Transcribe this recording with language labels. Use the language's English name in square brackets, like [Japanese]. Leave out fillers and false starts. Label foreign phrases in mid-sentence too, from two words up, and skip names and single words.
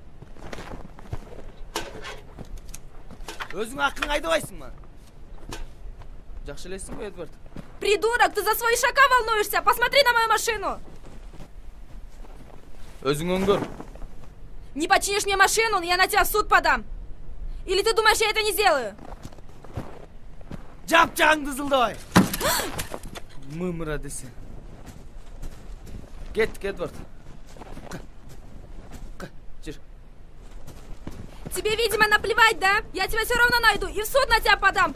[Kyrgyz] Өзүң акын айдабайсыңбы? Жакшы элесиңби, Эдвард? [Russian] Придурок, ты за свой ишака волнуешься? Посмотри на мою машину. [Kyrgyz] Өзүң өңгөр. [Russian] Не починишь мне машину, я на тебя в суд подам. Или ты думаешь, я это не сделаю? [Kyrgyz] Жапжагыңды зылдабай. Мымыра десе. Кеттик, Эдвард. Жир. [Russian] Тебе, видимо, наплевать, да? Я тебя все равно найду и в суд на тебя подам.